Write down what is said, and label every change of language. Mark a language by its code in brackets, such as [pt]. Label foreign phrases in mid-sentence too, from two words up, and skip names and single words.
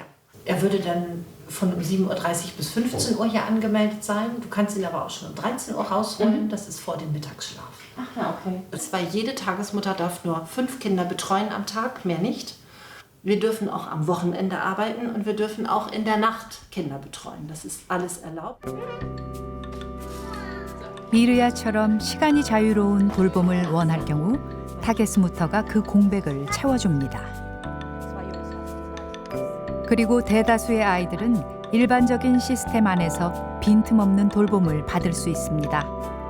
[de] Er würde dann von um 7:30 Uhr bis 15 Uhr hier angemeldet sein. Du kannst ihn aber auch schon um 13 Uhr rausholen. Das ist vor dem Mittagsschlaf. Ach ja, okay. Weil jede Tagesmutter darf nur 5 Kinder betreuen am Tag, mehr nicht. Wir dürfen auch am Wochenende arbeiten und wir dürfen auch in der Nacht Kinder betreuen. Das ist alles erlaubt. [ko] 미르야처럼 시간이 자유로운 돌봄을 원할 경우 타게스무터가 그 공백을 채워줍니다. 그리고 대다수의 아이들은 일반적인 시스템 안에서 빈틈없는 돌봄을 받을 수 있습니다.